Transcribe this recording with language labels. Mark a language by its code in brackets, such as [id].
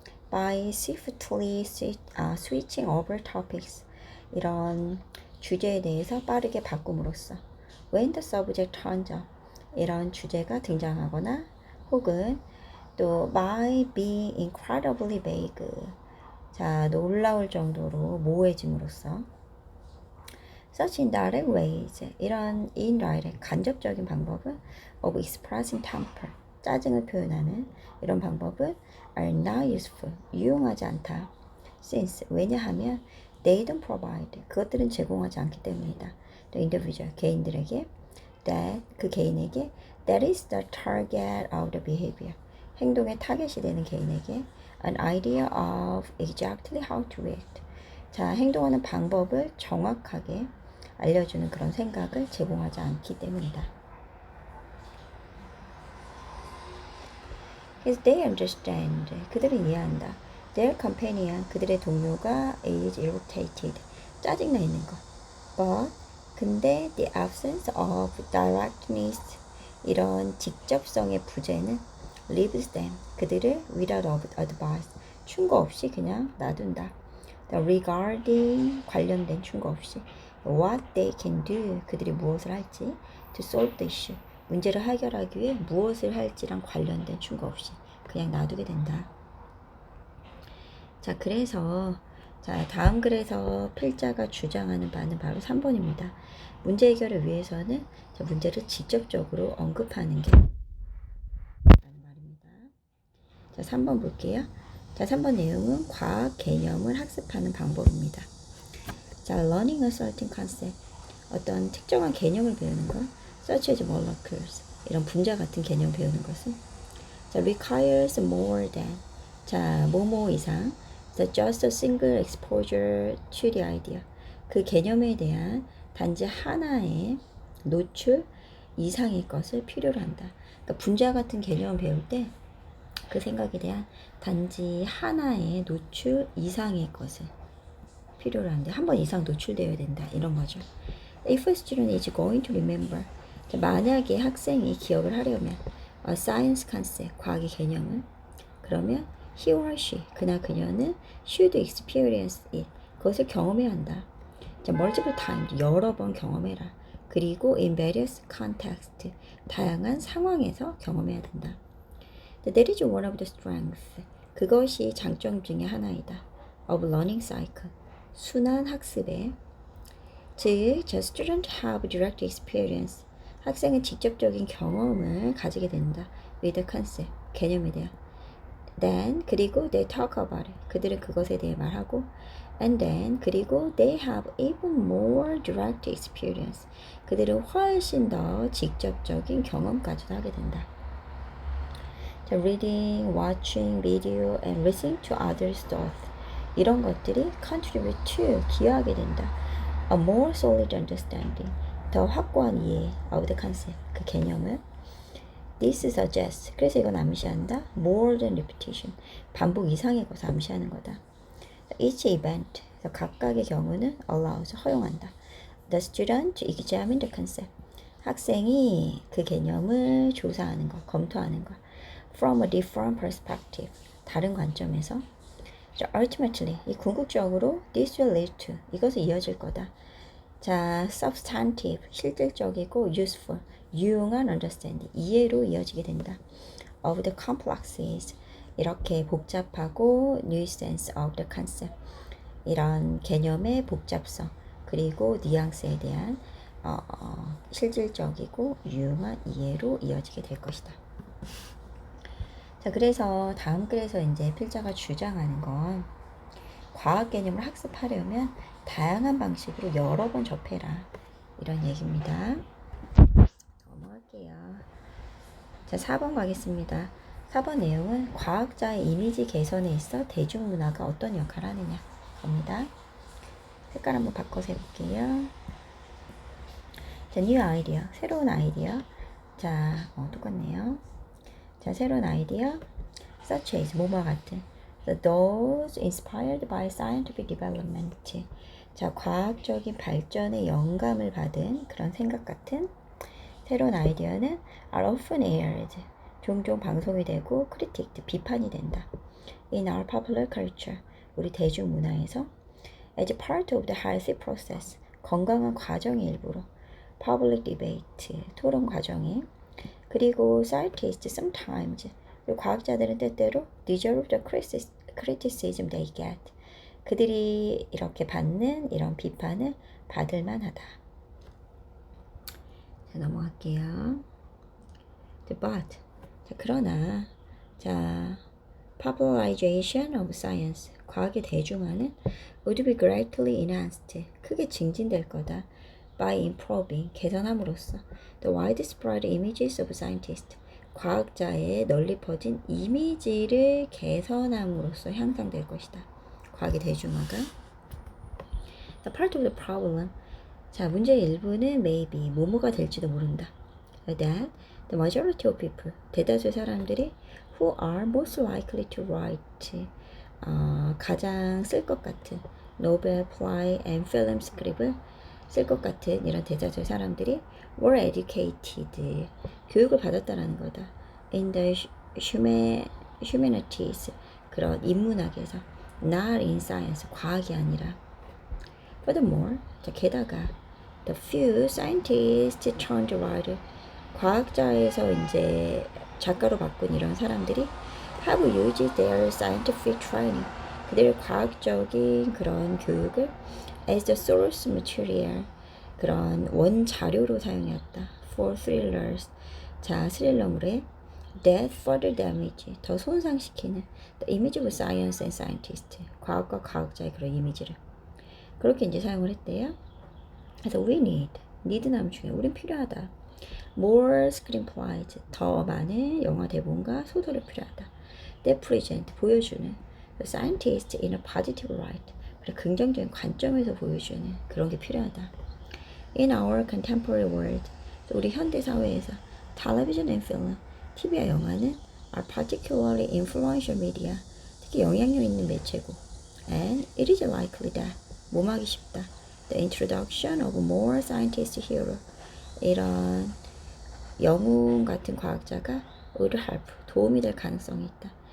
[en] by swiftly switching over topics, [ko] 이런 주제에 대해서 빠르게 바꿈으로써. [en] when the subject turns up, [ko] 이런 주제가 등장하거나 혹은 또 [en] by being incredibly vague, [ko] 자, 놀라울 정도로 모호해짐으로써. [en] such indirect ways, [ko] 이런 [en] indirect, [ko] 간접적인 방법은 [en] of expressing temper, [ko] 짜증을 표현하는 이런 방법은 [en] are not useful, [ko] 유용하지 않다. [en] since, [ko] 왜냐하면 [en] they don't provide, [ko] 그것들은 제공하지 않기 때문이다. [en] the individual, [ko] 개인들에게, [en] that, [ko] 그 개인에게, [en] that is the target of the behavior, [ko] 행동의 타겟이 되는 개인에게 [en] an idea of exactly how to react, [ko] 자, 행동하는 방법을 정확하게 알려주는 그런 생각을 제공하지 않기 때문이다. [en] As they understand, [ko] 그들은 이해한다. [en] Their companion, [ko] 그들의 동료가 [en] is irritated, [ko] 짜증나 있는 것. [en] But, [ko] 근데 [en] the absence of directness, [ko] 이런 직접성의 부재는 [en] leaves them, [ko] 그들을 [en] without advice, [ko] 충고 없이 그냥 놔둔다. [en] The regarding, [ko] 관련된 충고 없이. [en] What they can do, [ko] 그들이 무엇을 할지. [en] To solve the issue, [ko] 문제를 해결하기 위해 무엇을 할지랑 관련된 충고 없이 그냥 놔두게 된다. 자, 그래서 자, 다음 글에서 필자가 주장하는 바는 바로 3번입니다. 문제 해결을 위해서는 자, 문제를 직접적으로 언급하는 게 라는 말입니다. 자, 3번 볼게요. 자, 3번 내용은 과학 개념을 학습하는 방법입니다. 자, [en] learning a certain concept, [ko] 어떤 특정한 개념을 배우는 것, [en] such as molecules, [ko] 이런 분자 같은 개념 배우는 것은 자, [en] requires more than, [ko] 자, 뭐뭐 이상, [en] the just a single exposure to the idea, [ko] 그 개념에 대한 단지 하나의 노출 이상의 것을 필요로 한다. 그러니까 분자 같은 개념을 배울 때 그 생각에 대한 단지 하나의 노출 이상의 것을 필요로 하는데 한 번 이상 노출되어야 된다, 이런 거죠. [en] If a student is going to remember, [ko] 만약에 학생이 기억을 하려면 [en] a science concept, [ko] 과학의 개념을, 그러면 [en] he or she, [ko] 그나 그녀는 [en] should experience it, [ko] 그것을 경험해야 한다. 자, [en] multiple times, [ko] 여러 번 경험해라. 그리고 [en] in various context, [ko] 다양한 상황에서 경험해야 된다. [en] That is one of the strengths, [ko] 그것이 장점 중에 하나이다. [en] of learning cycle, [ko] 순환 학습의, 즉, [en] the student have direct experience, [ko] 학생은 직접적인 경험을 가지게 된다. [en] with the concept, [ko] 개념에 대한. [en] then, [ko] 그리고 [en] they talk about it, [ko] 그들은 그것에 대해 말하고, [en] and then, 그리고 they have even more direct experience, [ko] 그들은 훨씬 더 직접적인 경험까지도 하게 된다. 자, [en] reading, watching video, and listening to others' thoughts, [ko] 이런 것들이 [en] contribute to, [ko] 기여하게 된다. [en] A more solid understanding, [ko] 더 확고한 이해 [en] of the concept, [ko] 그 개념을. [en] This suggests, [ko] 그래서 이건 암시한다. [en] More than repetition, [ko] 반복 이상의 것을 암시하는 거다. [en] Each event, [ko] 각각의 경우는 [en] allows, [ko] 허용한다. [en] The student to examine the concept, [ko] 학생이 그 개념을 조사하는 것, 검토하는 것. [en] From a different perspective, [ko] 다른 관점에서. 자, [en] ultimately, [ko] 이 궁극적으로 [en] this will lead to, [ko] 이것은 이어질 거다. 자, [en] substantive, [ko] 실질적이고 [en] useful, [ko] 유용한 [en] understanding, [ko] 이해로 이어지게 된다. [en] of the complexes, [ko] 이렇게 복잡하고 [en] nuisance of the concept, [ko] 이런 개념의 복잡성, 그리고 뉘앙스에 대한 실질적이고 유용한 이해로 이어지게 될 것이다. 자, 그래서 다음 글에서 이제 필자가 주장하는 건 과학 개념을 학습하려면 다양한 방식으로 여러 번 접해라. 이런 얘기입니다. 넘어갈게요. 자, 4번 가겠습니다. 4번 내용은 과학자의 이미지 개선에 있어 대중문화가 어떤 역할을 하느냐 겁니다. 색깔 한번 바꿔서 해볼게요. 자, [en] new idea, [ko] 새로운 아이디어. 자, 똑같네요. 자, 새로운 아이디어. [en] such as, [ko] 뭐뭐 같은. [en] those inspired by scientific development. [ko] 자, 과학적인 발전에 영감을 받은 그런 생각 같은 새로운 아이디어는 [en] are often aired. [ko] 종종 방송이 되고 [en] critiqued, [ko] 비판이 된다. [en] in our popular culture, [ko] 우리 대중문화에서 [en] as part of the healthy process, [ko] 건강한 과정의 일부로 [en] public debate, [ko] 토론 과정에 그리고 [en] scientists sometimes, [ko] 그리고 과학자들은 때때로 [en] deserve the criticism they get, [ko] 그들이 이렇게 받는 이런 비판을 받을 만하다. 자, 넘어갈게요. [en] but, [ko] 자, 그러나 자, [en] popularization of science, [ko] 과학의 대중화는 [en] would be greatly enhanced, [ko] 크게 증진될 거다. [en] by improving, [ko] 개선함으로써 [en] the widespread images of scientists, [ko] 과학자의 널리 퍼진 이미지를 개선함으로써 향상될 것이다. 과학의 대중화가. [en] The part of the problem, [ko] 자, 문제의 일부는 [en] maybe, [ko] 뭐뭐가 될지도 모른다. [en] that the majority of people, [ko] 대다수의 사람들이 [en] who are most likely to write, [ko] 가장 쓸 것 같은 노벨, 플라이, and 필름 스크립을 쓸 것 같은 이런 대다수의 사람들이 [en] were educated, [ko] 교육을 받았다라는 거다. [en] in the humanities, [ko] 그런 인문학에서 [en] not in science, [ko] 과학이 아니라. [en] furthermore, [ko] 자, 게다가 [en] the few scientists turned writer, [ko] 과학자에서 이제 작가로 바꾼 이런 사람들이 [en] have used their scientific training, [ko] 그들의 과학적인 그런 교육을 [en] as the source material, [ko] 그런 원자료로 사용했다. [en] for thrillers, [ko] 자, 스릴러물에 [en] that further damage, [ko] 더 손상시키는 [en] the image of science and scientist, [ko] 과학과 과학자의 그런 이미지를 그렇게 이제 사용을 했대요. 그래서 [en] we need [ko] 나면 중요해. 우린 필요하다. [en] more screenplays, [ko] 더 많은 영화 대본과 소설이 필요하다. [en] that present, [ko] 보여주는 [en] the scientist in a positive light, [ko] 그래, 긍정적인 관점에서 보여주는 그런 게 필요하다. [en] in our contemporary world, [ko] 우리 현대 사회에서 [en] television and film, [ko] TV와 영화는 [en] are particularly influential media, [ko] 특히 영향력 있는 매체고, [en] and it is likely that, [ko] 몸하기 쉽다, [en] the introduction of more scientist hero, [ko] 이런 영웅 같은 과학자가 [en] would help, [ko] 도움이 될 가능성이 있다.